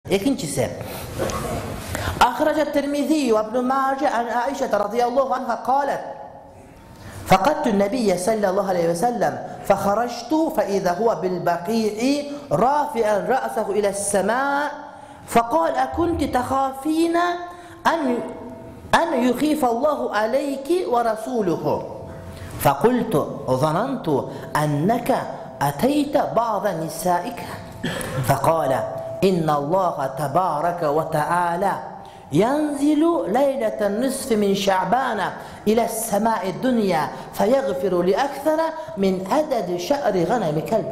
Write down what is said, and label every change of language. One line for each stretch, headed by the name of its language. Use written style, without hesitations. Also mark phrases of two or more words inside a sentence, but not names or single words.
Arabic: İkincisi, أخرجه الترمذي وابن ماجه عن عائشة رضي الله عنها قالت فقدت النبي صلى الله عليه وسلم فخرجت فإذا هو بالبقيع رافعا رأسه إلى السماء فقال أكنت تخافين أن يخيف الله عليك ورسوله فقلت ظننت أنك أتيت بعض نسائك فقال إن الله تبارك وتعالى ينزل ليلة النصف من شعبان إلى السماء الدنيا فيغفر لأكثر من عدد شعر غنم كلب.